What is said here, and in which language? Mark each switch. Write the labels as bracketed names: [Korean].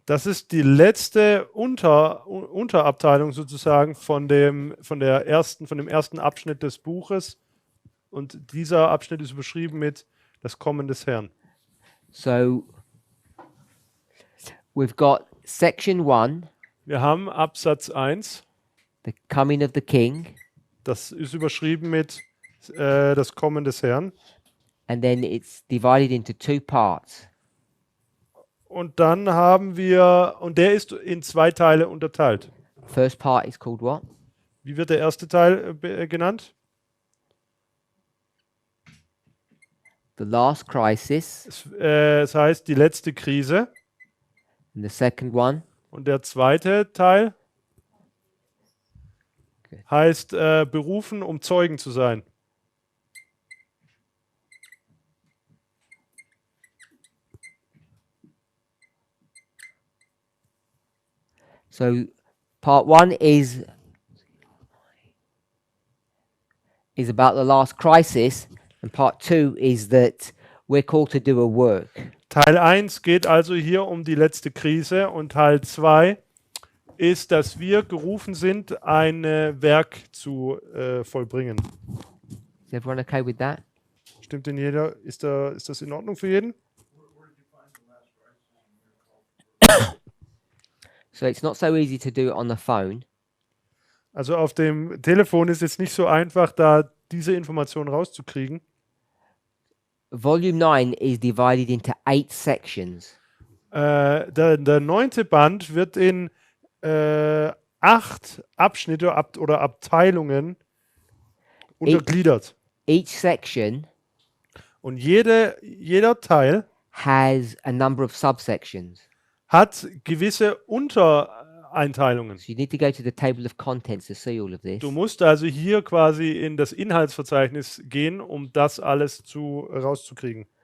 [German] Das ist die letzte Unterabteilung sozusagen von dem ersten Abschnitt des Buches. Und dieser Abschnitt ist überschrieben mit das Kommen des Herrn. [English] So we've got section 1, [German] Wir haben Absatz 1, [English] the coming of the king, [German] das ist überschrieben mit das Kommen des Herrn. [English] and then it's divided into 2 parts. [German] Und dann haben wir, und der ist in 2 Teile unterteilt. [English] First part is called what? [German] Wie wird der erste Teil genannt? [English] The last crisis. [German] Es heißt die letzte Krise. [English] And the second one, [German] Und der zweite Teil [English] Okay. [German] heißt berufen, um Zeugen zu sein. [English] so part 1 is about the last crisis, and part 2 is that we're called to do a work. [German] Teil 1 geht also hier um die letzte Krise und Teil 2 ist, dass wir gerufen sind, ein Werk zu vollbringen. [English] Is everyone okay with that? [German] Stimmt denn jeder? Ist das in Ordnung für jeden? [English] So it's not so easy to do it on the phone. [German] Also auf dem Telefon ist es nicht so einfach, da diese Information rauszukriegen. [English] Volume 9 is divided into 8 sections. [German] Der 9. Band wird in 8 Abschnitte oder Abteilungen untergliedert. [English] Each section [German] Und jeder Teil [English] has a number of subsections. [German] hat gewisse Untereinteilungen. [English] So you need to go to the table of contents to see all of this. [German] Du musst also hier quasi in das Inhaltsverzeichnis gehen, um das alles rauszukriegen.